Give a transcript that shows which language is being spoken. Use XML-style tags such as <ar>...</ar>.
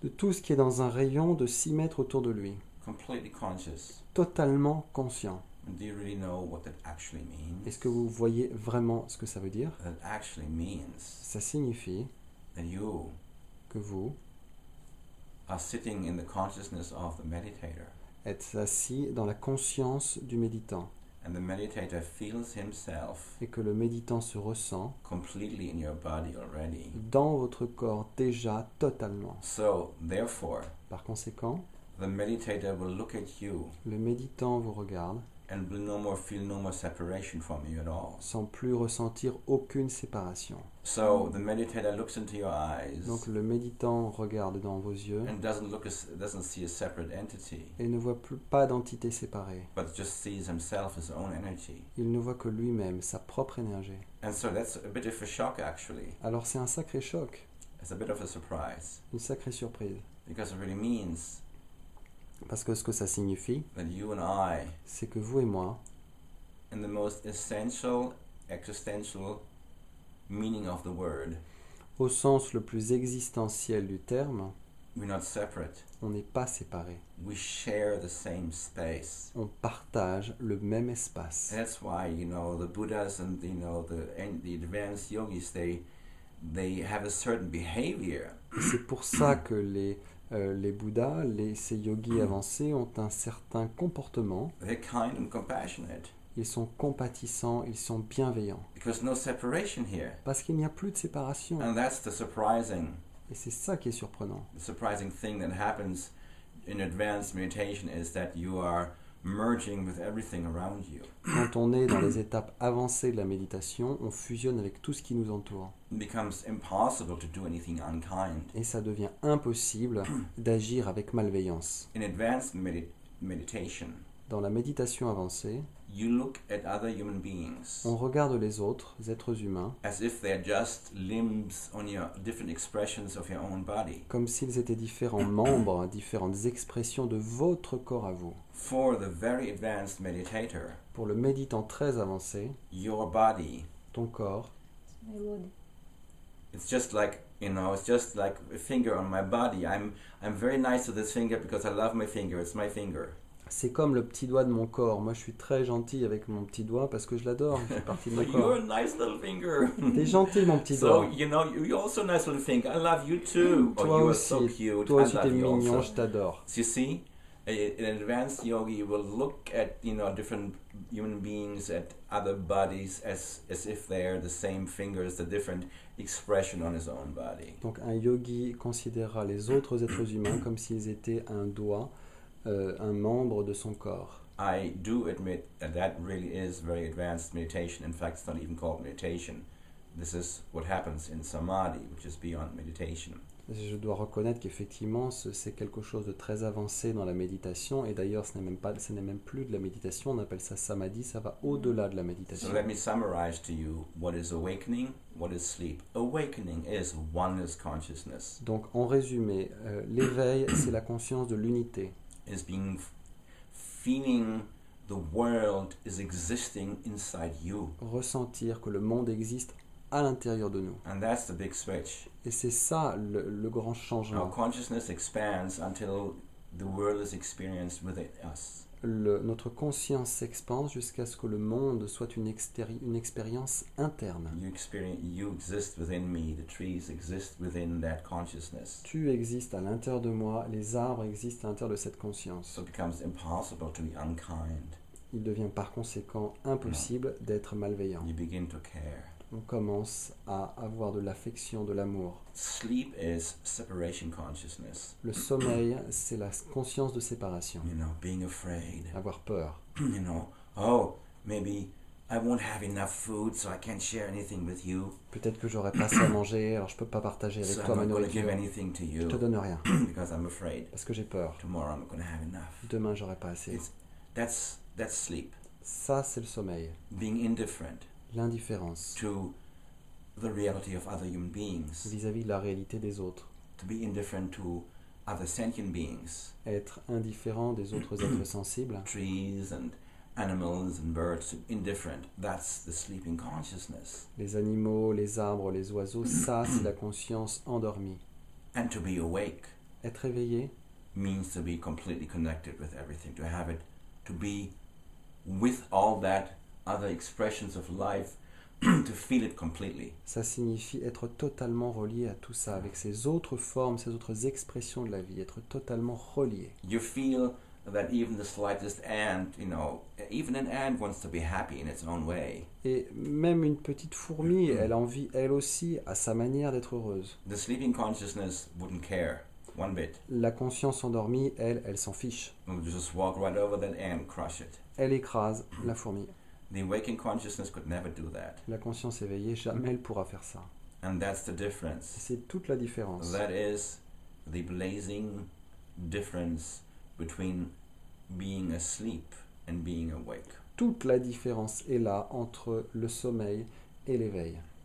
<fr>de tout ce qui est dans un rayon de 6 mètres autour de lui.</fr> <en>Completely conscious.</en> <fr>Totalement conscient.</fr> <en>Do you really know what that actually means?</en> <fr>Est-ce que vous voyez vraiment ce que ça veut dire?</fr> <en>That actually means</en> <fr>Ça signifie</fr> <en>that you</en> <fr>que vous</fr> <en>are sitting in the consciousness of the meditator,</en> <fr>êtes assis dans la conscience du méditant</fr> <en>and the meditator feels himself</en> <fr>et que le méditant se ressent</fr> <en>completely in your body already.</en> <fr>dans votre corps déjà totalement.</fr> <en>So, therefore,</en> <fr>Par conséquent,</fr> <en>the meditator will look at you</en> <fr>Le méditant vous regarde</fr> <en>and will feel no more separation from you at all.</en> <fr>sans plus ressentir aucune séparation.</fr> <en>So the meditator looks into your eyes</en> <fr>Donc le méditant regarde dans vos yeux</fr> <en>and doesn't see a separate entity,</en> <fr>et ne voit pas d'entité séparée.</fr> <en>but just sees himself, his own energy.</en> <fr>Il ne voit que lui-même, sa propre énergie.</fr> <en>And so that's a bit of a shock, actually.</en> <fr>Alors c'est un sacré choc,</fr> <en>It's a bit of a surprise,</en> <fr>une sacrée surprise.</fr> <en>because it really means</en> <fr>Parce que ce que ça signifie,</fr> <en>that you and I,</en> <fr>c'est que vous et moi,</fr> <en>in the most essential, existential meaning of the word,</en> <fr>au sens le plus existentiel du terme,</fr> <en>we're not separate.</en> <fr>on n'est pas séparés.</fr> <en>We share the same space.</en> <fr>On partage le même espace.</fr> <en>That's why, the Buddhas and, the advanced yogis, they have a certain behavior.</en> <fr>Et c'est pour ça que les Bouddhas, ces yogis avancés ont un certain comportement.</fr> <en>They're kind and compassionate.</en> <fr>Ils sont compatissants, ils sont bienveillants.</fr> <en>Because no separation here.</en> <fr>Parce qu'il n'y a plus de séparation.</fr> <en>And that's the surprising</en> <fr>Et c'est ça qui est surprenant.</fr> <en>thing that happens in advanced meditation is that you are merging with everything around you.</en> <fr>Quand on est dans les étapes avancées de la méditation, on fusionne avec tout ce qui nous entoure.</fr> <en>It becomes impossible to do anything unkind.</en> <fr>Et ça devient impossible d'agir avec malveillance.</fr> <en>In advanced meditation,</en> <fr>Dans la méditation avancée,</fr> <en>you look at other human beings</en> <fr>on regarde les autres êtres humains</fr> <en>as if they're just limbs on your different expressions of your own body.</en> <fr>comme s'ils étaient différents membres, différentes expressions de votre corps à vous.</fr> <en>For the very advanced meditator,</en> <fr>Pour le méditant très avancé,</fr> <en>your body,</en> <fr>ton corps,</fr> <en>My body. it's just like a finger on my body. I'm very nice to this finger because I love my finger. It's my finger.</en> <fr>c'est comme le petit doigt de mon corps. Moi, je suis très gentil avec mon petit doigt parce que je l'adore. Il fait partie de mon</fr> <en>You're</en> <fr>corps.</fr> <en>a nice little finger.</en> <fr>T'es gentil, mon petit</fr> <en>So,</en> <fr>doigt.</fr> <en>you're also a nice little finger. I love you too.</en> <fr>Toi</fr> <en>You are</en> <fr>aussi,</fr> <en>so cute.</en> <fr>toi</fr> <en>I</en> <fr>aussi, t'es</fr> <en>love you</en> <fr>mignon,</fr> <en>also.</en> <fr>je t'adore.</fr> <en>So you see, an advanced yogi will look at different human beings, at other bodies as if they're the same fingers, the different expression on his own body.</en> <fr>Donc, un yogi considérera les autres êtres humains comme s'ils étaient un doigt, un membre de son corps.</fr> <en>I do admit that really is very advanced meditation. In fact, it's not even called meditation. This is what happens in samadhi, which is beyond meditation.</en> <fr>Je dois reconnaître qu'effectivement, c'est quelque chose de très avancé dans la méditation. Et d'ailleurs, ce n'est même plus de la méditation. On appelle ça samadhi. Ça va au-delà de la méditation.</fr> <en>So let me summarize to you what is awakening, what is sleep. Awakening is oneness consciousness.</en> <fr>Donc, en résumé, l'éveil, c'est la conscience de l'unité.</fr> <en>Is feeling the world is existing inside you.</en> <fr>Ressentir que le monde existe à l'intérieur de nous.</fr> <en>And that's the big switch.</en> <fr>Et c'est ça le grand</fr> <en>Our</en> <fr>changement.</fr> <en>consciousness expands until the world is experienced within us.</en> <fr>Notre conscience s'expanse jusqu'à ce que le monde soit une expérience interne.</fr> <en>You exist within me. The trees exist within that consciousness.</en> <fr>Tu existes à l'intérieur de moi, les arbres existent à l'intérieur de cette conscience.</fr> <en>So it becomes impossible to be unkind.</en> <fr>Il devient par conséquent impossible d'être malveillant.</fr> <en>You begin to care.</en> <fr>On commence à avoir de l'affection, de l'amour.</fr> <en>Sleep is separation consciousness.</en> <fr>Le sommeil, c'est la conscience de séparation.</fr> <en>Being afraid.</en> <fr>Avoir peur.</fr> <en>Oh, maybe I won't have enough food, so I can't share anything with you.</en> <fr>Peut-être que j'aurai pas assez à manger, alors je peux pas partager avec</fr> <en>So</en> <fr>toi</fr> <en>I'm</en> <fr>ma</fr> <en>not going to give</en> <fr>nourriture.</fr> <en>anything to</en> <fr>Je</fr> <en>you</en> <fr>te donne rien,</fr> <en>because I'm afraid.</en> <fr>parce que j'ai peur.</fr> <en>Tomorrow I'm not going to have enough.</en> <fr>Demain, j'aurai pas assez.</fr> <en>That's sleep.</en> <fr>Ça, c'est le sommeil.</fr> <en>Being indifferent</en> <fr>L'indifférence</fr> <en>to the reality of other human beings.</en> <fr>vis-à-vis de la réalité des autres.</fr> <en>To be indifferent to other sentient beings.</en> <fr>Être indifférent des autres êtres sensibles.</fr> <en>Trees and animals and birds, indifferent. That's the sleeping consciousness.</en> <fr>Les animaux, les arbres, les oiseaux, ça, c'est la conscience endormie.</fr> <en>And to be awake</en> <fr>Être éveillé</fr> <en>means to be completely connected with everything, to have it, to be with all that other expressions of life, to feel it completely.</en> <fr>ça signifie être totalement relié à tout ça, avec ces autres formes, ces autres expressions de la vie, être totalement relié.</fr> <en>You feel that even the slightest ant, even an ant wants to be happy in its own way.</en> <fr>Et même une petite fourmi, elle a envie, elle aussi, à sa manière d'être heureuse.</fr> <en>The sleeping consciousness wouldn't care. one bit.</en> <fr>La conscience endormie, elle s'en fiche.</fr> <en>We'll just walk right over that ant, crush it.</en> <fr>Elle écrase la fourmi.</fr> <en>The waking consciousness could never do that.</en> <fr>La conscience éveillée, jamais elle pourra faire ça.</fr> <en>And that's the</en> <fr>Et</fr> <en>difference.</en> <fr>c'est toute la différence.</fr> <en>That is the blazing difference between being asleep and being awake.</en> <fr>Toute la différence est là entre le sommeil et l'éveil.</fr>